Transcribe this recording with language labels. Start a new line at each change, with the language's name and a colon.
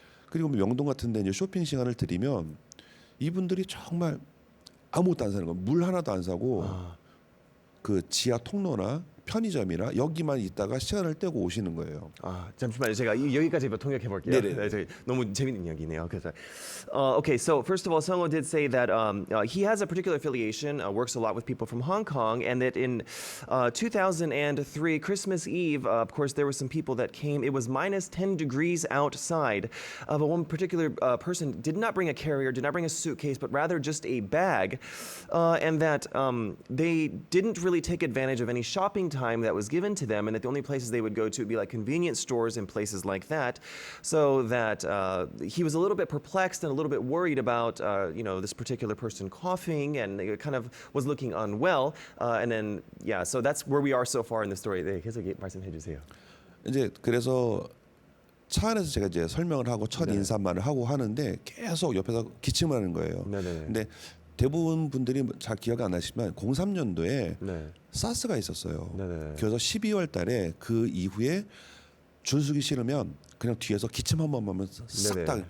Korean: 그리고 명동 같은데 이제 쇼핑 시간을 들이면 이분들이 정말 아무것도 안 사는 거예요. 물 하나도 안 사고 그 지하 통로나 편의점이나 여기만 있다가 시간을 떼고 오시는 거예요. 잠시만요. 제가 여기까지 통역해 볼게요. 네네. 네, 너무 재밌는 이야기네요. 그래서,
English: okay, so first of all, Sungho did say that he has a particular affiliation, works a lot with people from Hong Kong, and that in 2003 Christmas Eve, of course, there were some people that came. It was minus 10 degrees outside. But one particular person did not bring a carrier, did not bring a suitcase, but rather just a bag, and that they didn't really take advantage of any shopping time that was given to them, and that the only places they would go to would be like convenience stores and places like that. So that he was a little bit perplexed and a little bit worried about this particular person coughing, and it kind of was looking unwell. And then so that's where we are so far in the story.
Korean: 네, 계속 말씀해 주세요. 이제 그래서 차 안에서 제가 이제 설명을 하고 첫 네. 인사말을 하고 하는데 계속 옆에서 기침을 하는 거예요. 네네. 근데 대부분 분들이 잘 기억이 안 나시지만 03년도에 네. 사스가 있었어요. 네네. 그래서 12월 달에 그 이후에 줄서기 싫으면 그냥 뒤에서 기침 한 번만 하면 싹 다